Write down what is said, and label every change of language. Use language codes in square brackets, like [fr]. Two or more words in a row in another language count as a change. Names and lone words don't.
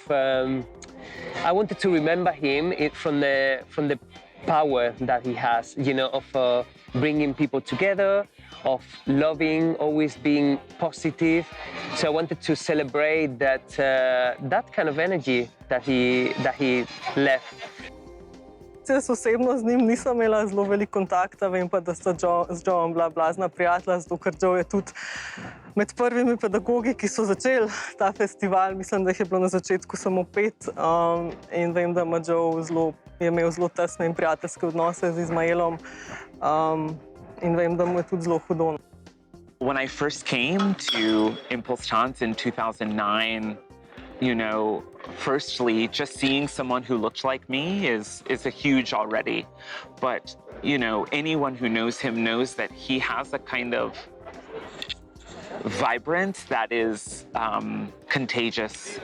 [en] I wanted to remember him from the power that he has, you know, of bringing people together, of loving, always being positive. So I wanted to celebrate that kind of energy that he left. [sl] Jaz osebno z njim nisem imela zelo veliko kontakta, vem pa, da sta z Joeom bila blazna prijatelja, zato ker Joe je tudi med prvimi pedagogi, ki so začeli ta festival. Mislim, da jih je bilo na začetku samo 5 in vem, da je imel zelo tesne in prijateljske odnose z Izmaelom in vem, da mu je tudi zelo hudo. [en] When I first came to ImPulsTanz in 2009, you know, firstly, just seeing someone who looked like me is a huge already. But, you know, anyone who knows him knows that he has a kind of vibrance that is contagious.